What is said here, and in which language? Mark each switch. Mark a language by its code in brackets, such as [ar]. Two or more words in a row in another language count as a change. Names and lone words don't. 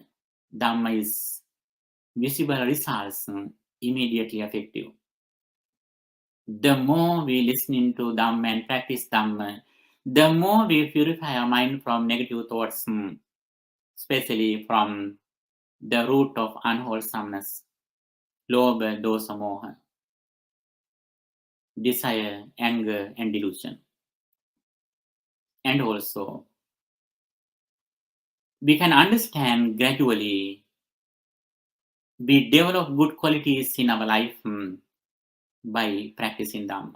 [en] Dhamma is visible results, immediately effective. The more we listen to Dhamma and practice Dhamma, the more we purify our mind from negative thoughts, especially from the root of unwholesomeness, [pi] lobha, dosa, moha, [en] desire, anger, and delusion. And also, we can understand gradually, we develop good qualities in our life by practicing Dhamma.